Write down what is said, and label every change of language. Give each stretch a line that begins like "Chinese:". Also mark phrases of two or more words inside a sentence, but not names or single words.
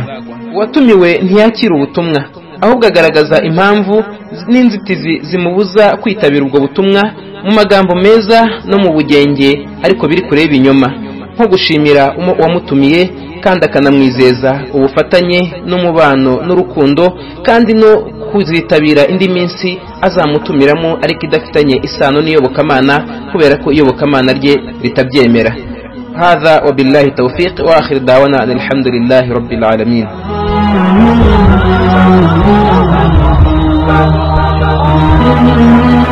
Kinyarwanda: Watumiwe ntiyakira ubutumwa, ahubwo agaragaza impamvu n'inzitizi zimubuza kwitabira ubwo butumwa mu magambo meza no mu bugenge, ariko biri kure y'ibinyoma, nko gushimira uwamutumiye kandi akanamwizeza ubufatanye n'umubano n'urukundo, kandi no kuzitabira indi minsi azamutumiramo ariko idafitanye isano n'iyobokamana, kubera ko iyobokamana rye ritabyemera.
Arabic: هذا وبالله التوفيق وآخر دعوانا أن الحمد لله رب العالمين.